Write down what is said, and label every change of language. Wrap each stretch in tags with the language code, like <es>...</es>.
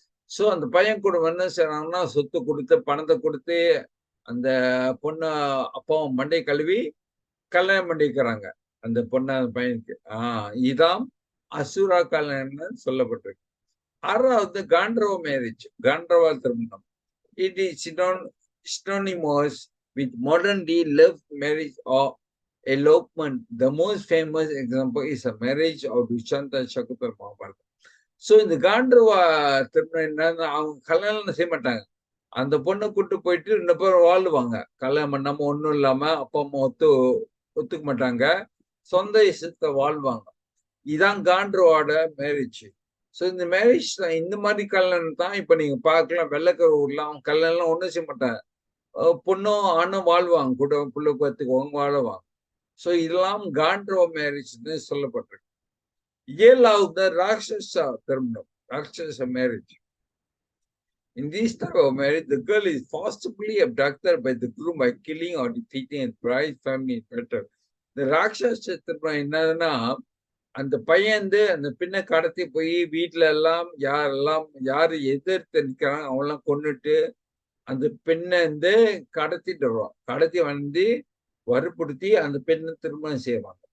<ta>So அந்த பையன் கூட என்ன செய்யறாங்கன்னா, சொத்து கொடுத்து பணத்தை கொடுத்து அந்த பொண்ணு அப்பாவும் மண்டை கழுவி கல்யாணம் பண்ணிக்கிறாங்க அந்த பொண்ணு அந்த பையனுக்கு. இதான் அசுரா கல்யாணம் சொல்லப்பட்டிருக்கு. 6வது காண்டரவ மேரேஜ். காண்டரவா திருமணம்.</ta> <en>It is synonymous with modern day love marriage or elopement. The most famous example is a marriage of Dushanta Shakutar Mahabharata.</en> <ta>So இந்த காண்டர்வா திருமணம் என்னன்னா அவங்க கல்யாணம் செய்ய மாட்டாங்க. அந்த பொண்ணை கூட்டு போயிட்டு 2 பேரும் வாழ்வாங்க. கல்யாணம் பண்ணாம ஒண்ணும் இல்லாம அப்பா அம்மா ஒத்துக்க மாட்டாங்க. சொந்த இஷ்டத்தை வாழ்வாங்க. இதான் காண்டர்வாட மேரேஜ். ஸோ இந்த மேரேஜ் தான் இந்த மாதிரி கல்யாணம் தான் இப்ப நீங்க பார்க்கலாம். வெள்ளக்கார ஊர்ல அவங்க கல்யாணம் ஒண்ணும் செய்ய மாட்டாங்க. பொண்ணும் ஆணும் வாழ்வாங்க, கூட பிள்ளை பார்த்துக்குவாங்க, வாழவாங்க. ஸோ இதெல்லாம் காண்டர்வா மேரேஜ்னு சொல்லப்பட்டிருக்கு. ஏழாவது ராட்சச திருமணம், ராட்சச marriage.</ta> <en>In this type of marriage, the girl is forcibly abducted by the groom by killing or defeating his bride family better.</en> <ta>இந்த ராட்சச திருமணம் என்னதுன்னா, அந்த பையன் அந்த பெண்ணை கடத்தி போய் வீட்டுல எல்லாம் யாரு எதிர்த்து நிக்கிறாங்க அவெல்லாம் கொன்னுட்டு அந்த பெண்ணை கடத்திட்டு வருவான். கடத்தி வற்புறுத்தி அந்த பெண்ணை திருமணம் செய்வாங்க.</ta>